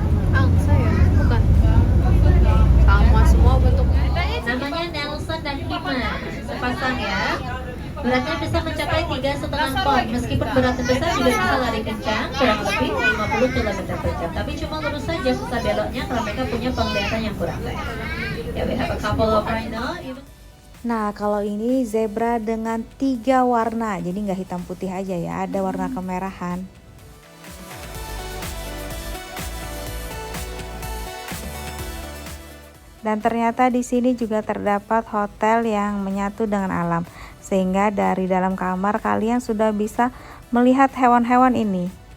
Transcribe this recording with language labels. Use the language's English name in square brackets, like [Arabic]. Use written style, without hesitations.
[Indonesian] Angsa ya? Bukan. Sama semua bentuknya. Namanya Nelson dan Hima, sepasang ya. Beratnya bisa mencapai 3,5 ton. Meskipun beratnya besar juga bisa lari kencang, kurang lebih 50 km per jam. Tapi cuma lurus saja susah beloknya karena mereka punya penglihatan yang kurang baik. [English] Ya, we have a couple of rhino. [Indonesian] Nah, kalau ini zebra dengan 3 warna, jadi nggak hitam putih aja ya, ada warna kemerahan. Dan ternyata di sini juga terdapat hotel yang menyatu dengan alam, sehingga dari dalam kamar kalian sudah bisa melihat hewan-hewan ini.